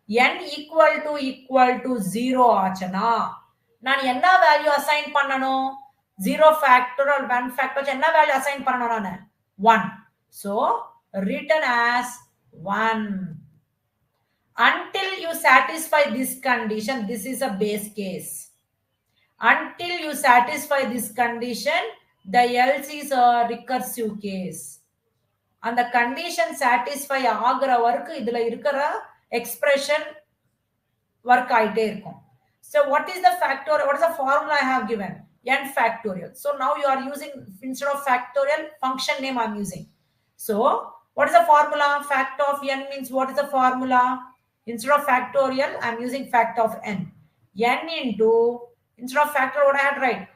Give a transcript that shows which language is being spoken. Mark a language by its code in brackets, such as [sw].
[ta] n equal to 0 ஆச்சுனா நான் என்ன வேல்யூ அசைன் பண்ணனும் 0 factorial 1 factorial என்ன வேல்யூ அசைன் பண்ணனும் நான் 1 [en] so written as 1 until you satisfy this condition. This is a base case. Until you satisfy this condition, the else is a recursive case. [ta] And the condition satisfy ஆகுற வரைக்கும் இதுல இருக்கிற expression work ஆயிட்டே இருக்கும். [en] So what is the factorial? What is the formula I have given? N factorial. So now you are using instead of factorial function name I am using. So what is the formula? Fact of n means what is the formula? Instead of factorial, I am using fact of n. N into, instead of factorial, what I had write?